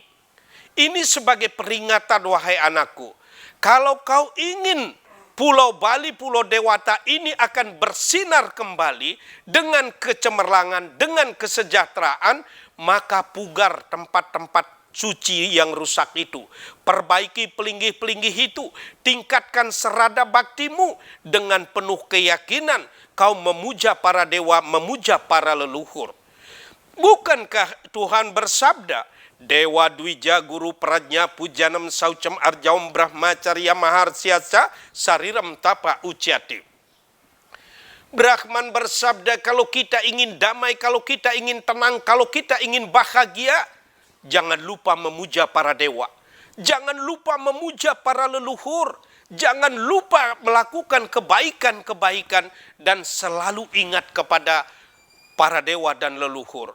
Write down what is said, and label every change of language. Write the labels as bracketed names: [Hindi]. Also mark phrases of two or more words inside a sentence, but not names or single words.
[Indonesian] Ini sebagai peringatan, wahai anakku, kalau kau ingin Pulau Bali, Pulau Dewata ini akan bersinar kembali dengan kecemerlangan, dengan kesejahteraan, maka pugar tempat-tempat suci yang rusak itu. Perbaiki pelinggih-pelinggih itu, tingkatkan serada baktimu dengan penuh keyakinan kau memuja para dewa, memuja para leluhur. Bukankah Tuhan bersabda, [Sanskrit] Dewa Dwija Guru Prajna Pujanam Saucam Arjaum Brahmacarya Maharsyasa Sariram Tapa Uciati. [Indonesian] Brahman bersabda, kalau kita ingin damai, kalau kita ingin tenang, kalau kita ingin bahagia, jangan lupa memuja para dewa. Jangan lupa memuja para leluhur. Jangan lupa melakukan kebaikan-kebaikan dan selalu ingat kepada para dewa dan leluhur.